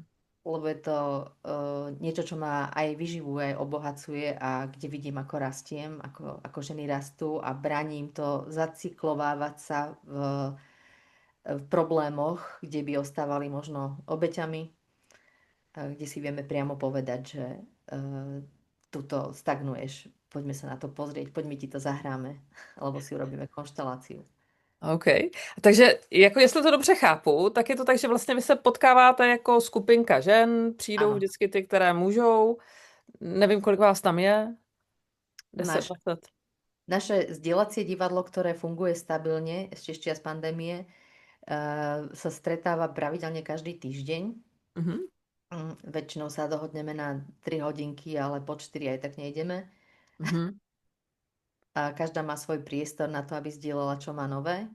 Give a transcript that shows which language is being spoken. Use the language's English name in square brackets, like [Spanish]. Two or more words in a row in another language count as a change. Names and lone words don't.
[Slovak] Lebo je to niečo, čo ma aj vyživuje, aj obohacuje a kde vidím, ako rastiem, ako ženy rastú a braním to zacyklovávať sa v problémoch, kde by ostávali možno obeťami, kde si vieme priamo povedať, že tuto stagnuješ, poďme sa na to pozrieť, poďme ti to zahráme, alebo si urobíme konšteláciu. [Czech] OK. Takže jako jestli to dobře chápu, tak je to tak, že vlastně vy se potkáváte jako skupinka žen, přijdou [Slovak] Áno, [Czech] vždycky ty, které můžou. Nevím, kolik vás tam je. 10, [Slovak] naše, 20. naše zdieľacie divadlo, ktoré funguje stabilne ešte z čias pandémie, sa stretáva pravidelne každý týždeň. Mhm. Väčšinou sa dohodneme na 3 hodinky, ale po 4 aj tak nejdeme. Mhm. A každá má svoj priestor na to, aby zdieľala, čo má nové.